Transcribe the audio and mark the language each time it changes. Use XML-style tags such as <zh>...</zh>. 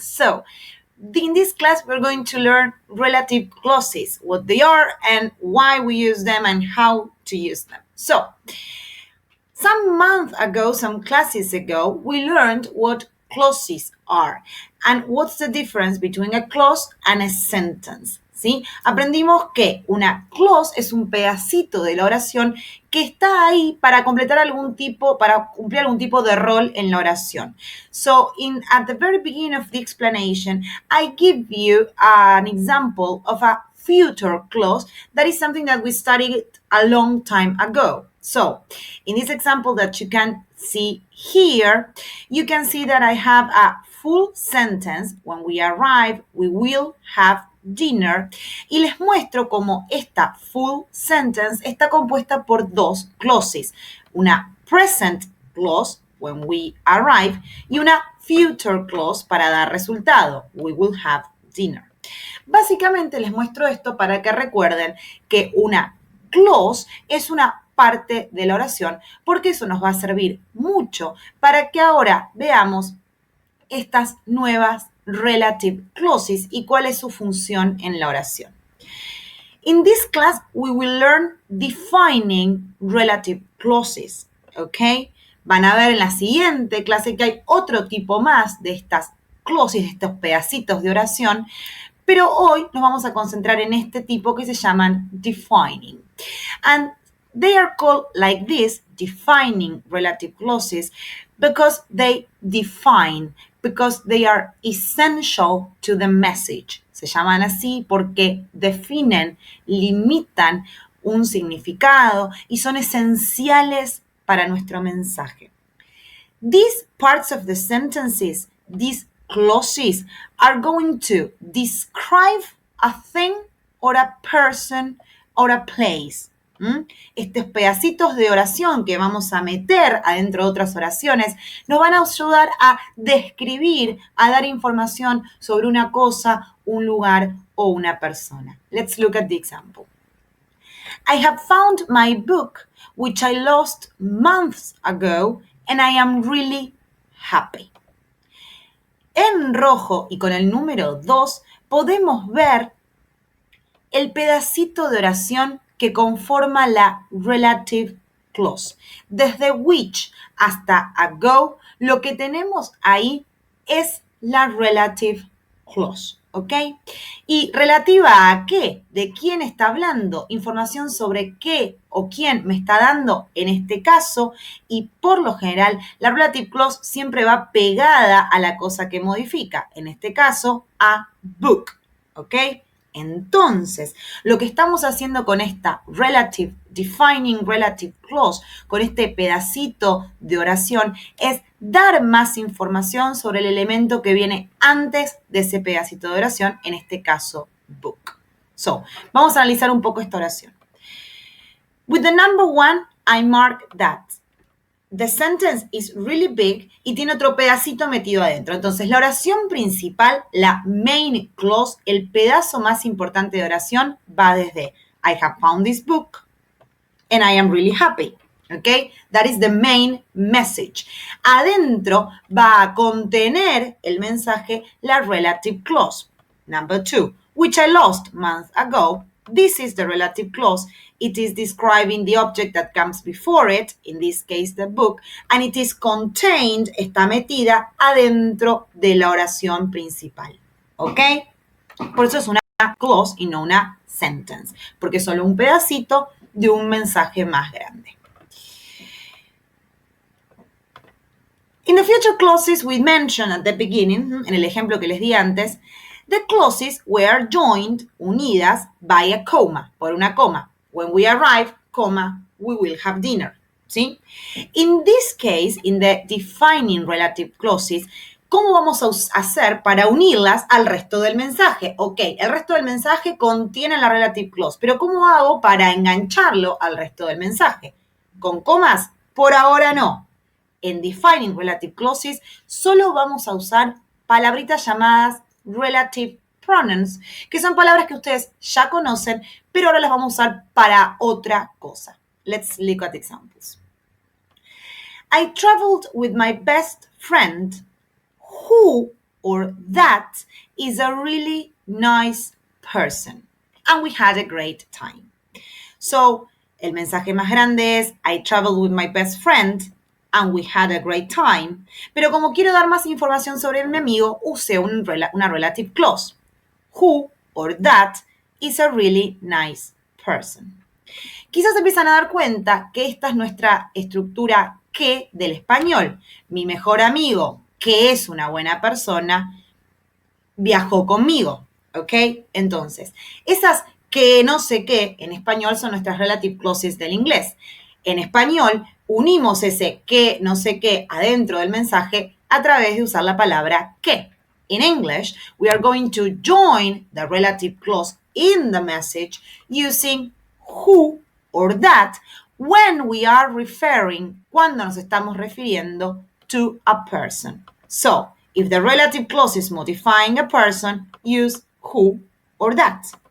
<en>So, in this class, we're going to learn relative clauses, what they are and why we use them and how to use them. So, some months ago, some classes ago, we learned what clauses are and what's the difference between a clause and a sentence.</en> <es>¿Sí? Aprendimos que una clause es un pedacito de la oración que está ahí para completar para cumplir algún tipo de rol en la oración.</es> <en>So, at the very beginning of the explanation, I give you an example of a future clause that is something that we studied a long time ago. So, in this example that you can see here, you can see that I have a full sentence. When we arrive, we will have dinner.</en> <es>Y les muestro cómo esta full sentence está compuesta por dos clauses. Una</es> <en>present clause, when we arrive,</en> <es>y una</es> <en>future clause</en> <es>para dar resultado.</es> <en>We will have dinner.</en> <es>Básicamente les muestro esto para que recuerden que una clause es una parte de la oración, porque eso nos va a servir mucho para que ahora veamos estas nuevas relative clauses y cuál es su función en la oración.</es> <en>In this class, we will learn defining relative clauses,</en> <es>¿ok? Van a ver en la siguiente clase que hay otro tipo más de estas clauses, de estos pedacitos de oración, pero hoy nos vamos a concentrar en este tipo que se llaman defining.</es> <en>And they are called like this, defining relative clauses, because they define, because they are essential to the message.</en> <es>Se llaman así porque definen, limitan un significado y son esenciales para nuestro mensaje.</es> <en>These parts of the sentences, these clauses, are going to describe a thing or a person or a place.</en> <es>Estos pedacitos de oración que vamos a meter adentro de otras oraciones nos van a ayudar a describir, a dar información sobre una cosa, un lugar o una persona.</es> <en>Let's look at the example. I have found my book, which I lost months ago, and I am really happy.</en> <es>En rojo y con el número 2 podemos ver el pedacito de oración que conforma la relative clause. Desde which hasta ago, lo que tenemos ahí es la relative clause, ¿ok? ¿Y relativa a qué? ¿De quién está hablando? Información sobre qué o quién me está dando en este caso. Y por lo general, la relative clause siempre va pegada a la cosa que modifica. En este caso, a book, ¿ok? Entonces, lo que estamos haciendo con esta defining relative clause, con este pedacito de oración, es dar más información sobre el elemento que viene antes de ese pedacito de oración, en este caso, book. So, vamos a analizar un poco esta oración.</es> <en>With the number 1, I mark that. The sentence is really big</en> <es>y tiene otro pedacito metido adentro. Entonces, la oración principal, la main clause, el pedazo más importante de oración, va desde</es> <en>I have found this book and I am really happy.</en> <es>¿Ok?</es> <en>That is the main message.</en> <es>Adentro va a contener el mensaje la relative clause.</es> <en>Number 2, which I lost months ago. This is the relative clause. It is describing the object that comes before it, in this case the book, and it is contained,</en> <es>está metida adentro de la oración principal.</es> <en>¿Ok?</en> <es>Por eso es una clause y no una sentence, porque es solo un pedacito de un mensaje más grande.</es> <en>In the future clauses we mentioned at the beginning,</en> <es>en el ejemplo que les di antes,</es> <en>the clauses were joined,</en> <es>unidas,</es> <en>by a comma,</en> <es>por una coma.</es> <en>When we arrive, comma, we will have dinner.</en> <es>¿Sí?</es> <en>In this case, in the defining relative clauses,</en> <es>¿cómo vamos a hacer para unirlas al resto del mensaje? Ok, el resto del mensaje contiene la relative clause, pero ¿cómo hago para engancharlo al resto del mensaje? ¿Con comas? Por ahora no. En defining relative clauses solo vamos a usar palabritas llamadas relative pronouns, que son palabras que ustedes ya conocen, pero ahora las vamos a usar para otra cosa.</es> <en>Let's look at examples. I traveled with my best friend who or that is a really nice person. And we had a great time. So,</en> <es>el mensaje más grande es</es> <en>I traveled with my best friend and we had a great time.</en> <es>Pero como quiero dar más información sobre mi amigo, usé una relative clause.</es> <en>Who or that is a really nice person.</en> <es>Quizás empiezan a dar cuenta que esta es nuestra estructura que del español. Mi mejor amigo, que es una buena persona, viajó conmigo, ¿ok? Entonces, esas que no sé qué en español son nuestras relative clauses del inglés. En español, unimos ese que no sé qué adentro del mensaje a través de usar la palabra que.</es> <en>In English, we are going to join the relative clause in the message using who or that when we are referring,</en> <es>cuando nos estamos refiriendo</es> <en>to a person. So, if the relative clause is modifying a person, use who or that.</en>